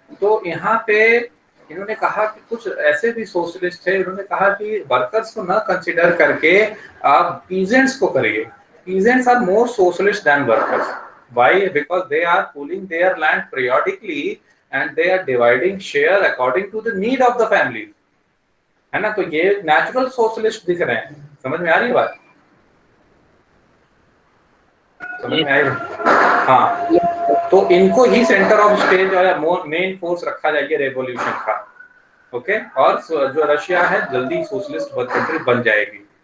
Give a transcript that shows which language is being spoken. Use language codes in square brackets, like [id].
[hi] तो यहाँ पे इन्होंने कहा कि कुछ ऐसे भी सोशलिस्ट थे, इन्होंने कहा कि वर्कर्स को न कंसिडर करके आप पीजेंट्स को करिए। [en] Peasants are more socialist than workers. Why? Because they are pooling their land periodically and they are dividing share according to the need of the family, [hi] है ना। तो ये नेचुरल सोशलिस्ट दिख रहे हैं। समझ में आ रही है बात? समझ में आई? हाँ, तो इनको ही सेंटर ऑफ स्टेज और मेन फोर्स रखा जाएगा रेवोल्यूशन का। ओके, और जो रशिया है जल्दी सोशलिस्ट कंट्री बन जाएगी।